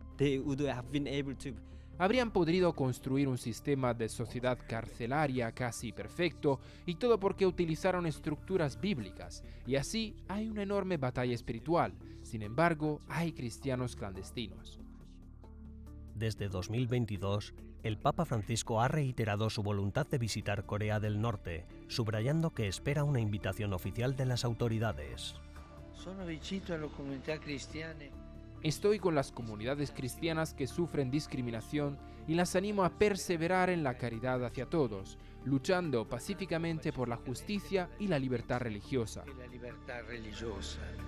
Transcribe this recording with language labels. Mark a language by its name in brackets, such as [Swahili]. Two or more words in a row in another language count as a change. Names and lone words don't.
[Spanish] Habrían podido construir un sistema de sociedad carcelaria casi perfecto, y todo porque utilizaron estructuras bíblicas, y así hay una enorme batalla espiritual. Sin embargo, hay cristianos clandestinos. Desde 2022, el Papa Francisco ha reiterado su voluntad de visitar Corea del Norte, subrayando que espera una invitación oficial de las autoridades. [Italian] Sono vicino alle comunità cristiane. [Spanish] Estoy con las comunidades cristianas que sufren discriminación y las animo a perseverar en la caridad hacia todos, luchando pacíficamente por la justicia y la libertad religiosa. [Italian] E la libertà religiosa.